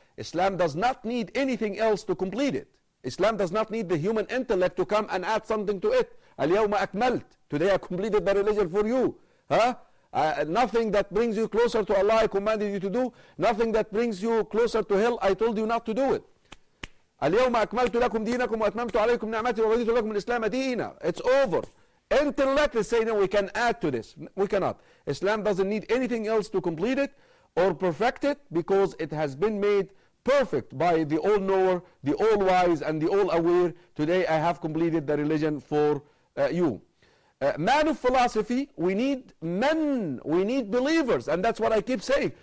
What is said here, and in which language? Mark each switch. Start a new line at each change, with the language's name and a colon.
English: Islam does not need anything else to complete it. Islam does not need the human intellect to come and add something to it.
Arabic: Al-yawma akmalt.
English: Today I completed the religion for you. Nothing that brings you closer to Allah I commanded you to do. Nothing that brings you closer to hell I told you not to do it.
Arabic: اليوم أكملت لكم دينكم وأتممت عليكم نعمتي ورضيت لكم الإسلام دينا.
English: It's over. Intellect is saying, no, we can add to this. We cannot. Islam doesn't need anything else to complete it or perfect it, because it has been made perfect by the all-knower, the all-wise, and the all-aware. Today I have completed the religion for you. Man of philosophy, we need men, we need believers, and that's what I keep saying.